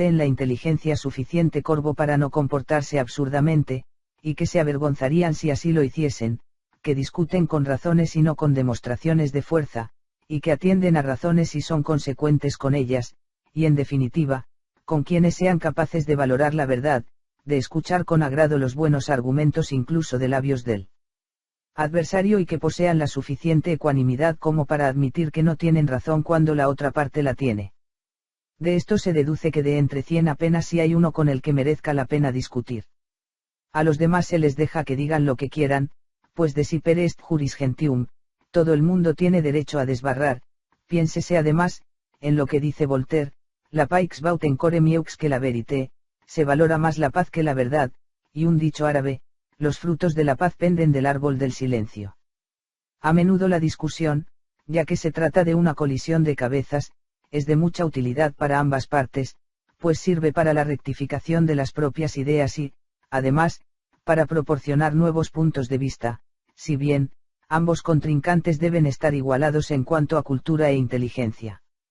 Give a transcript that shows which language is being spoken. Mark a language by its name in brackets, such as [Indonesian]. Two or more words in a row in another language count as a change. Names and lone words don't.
[Spanish] la inteligencia suficiente corvo para no comportarse absurdamente, y que se avergonzarían si así lo hiciesen, que discuten con razones y no con demostraciones de fuerza, y que atienden a razones y son consecuentes con ellas, y en definitiva, con quienes sean capaces de valorar la verdad, de escuchar con agrado los buenos argumentos incluso de labios del adversario y que posean la suficiente ecuanimidad como para admitir que no tienen razón cuando la otra parte la tiene. De esto se deduce que de entre 100 apenas si hay uno con el que merezca la pena discutir. A los demás se les deja que digan lo que quieran, pues [Latin] desipere est juris gentium, [Spanish] todo el mundo tiene derecho a desbarrar, piénsese además, en lo que dice Voltaire, [French] la paix vaut encore mieux que la vérité, [Spanish] se valora más la paz que la verdad, y un dicho árabe, los frutos de la paz penden del árbol del silencio. A menudo la discusión, ya que se trata de una colisión de cabezas, es de mucha utilidad para ambas partes, pues sirve para la rectificación de las propias ideas y, además, para proporcionar nuevos puntos de vista, si bien, ambos contrincantes deben estar igualados en cuanto a cultura e inteligencia.